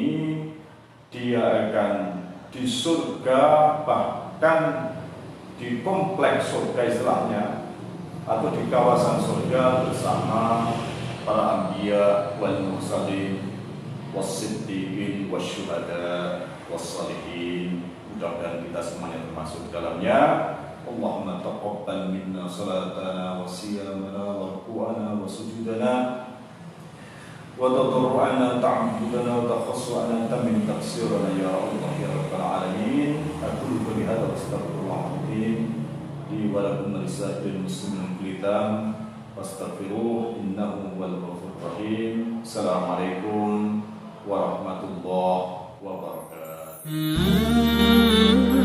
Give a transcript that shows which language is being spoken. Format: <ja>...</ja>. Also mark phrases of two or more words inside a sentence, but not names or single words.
<id>Dia akan di surga, bahkan di kompleks surga istilahnya, atau di kawasan surga bersama para</id> <ar>الأنبياء والمرسلين والصديقين والشهداء والصالحين.</ar> <id>Mudah-mudahan kita semuanya termasuk dalamnya.</id> <ar>اللهم تقبل منا صلاتنا وصيامنا وركوعنا وسجودنا وتضرعنا تعبدنا وتخشعنا من تقصيرنا يا الله يا رب العالمين. أقول قولي هذا وأستغفر الله العظيم لي ولكم ولسائر المسلمين كلهم فاستغفروه إنه هو الغفور الرحيم. السلام عليكم ورحمة الله وبركاته.</ar>